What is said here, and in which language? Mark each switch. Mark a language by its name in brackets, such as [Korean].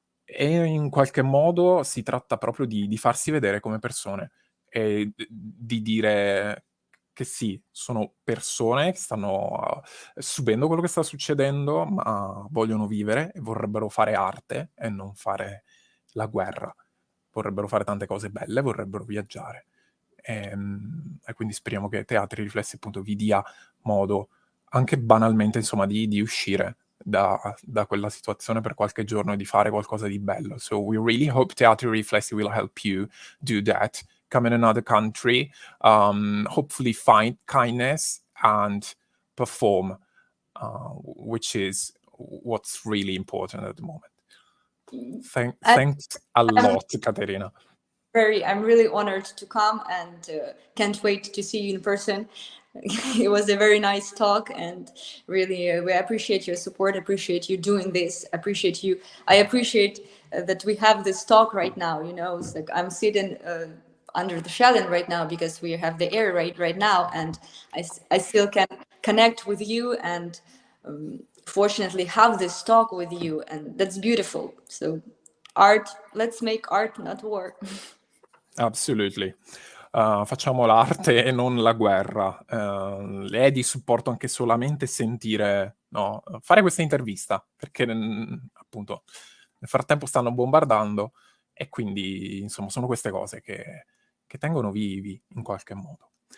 [Italian] E in qualche modo si tratta proprio di farsi vedere come persone e di dire che sì, sono persone che stanno subendo quello che sta succedendo, ma vogliono vivere e vorrebbero fare arte e non fare la guerra. Vorrebbero fare tante cose belle, vorrebbero viaggiare. E quindi speriamo che Teatri Riflessi appunto vi dia modo anche banalmente insomma di uscire da quella situazione per qualche giorno e di fare qualcosa di bello. [English] So we really hope Teatri Riflessi will help you do that. Come in another country, hopefully find kindness and perform, which is what's really important at the moment. Thanks a lot, Caterina. I'm really honored to come and can't wait to see you in person. It was a very nice talk, and really we appreciate your support, appreciate you doing this, I appreciate that we have this talk right now. It's like I'm sitting under the Shannon right now because we have the air right now, and I still can connect with you and fortunately have this talk with you, and that's beautiful. So art, let's make art, not war. Absolutely. [Italian] Facciamo l'arte e non la guerra. È di supporto anche solamente sentire, no, fare questa intervista, perché appunto nel frattempo stanno bombardando e quindi insomma sono queste cose che tengono vivi in qualche modo.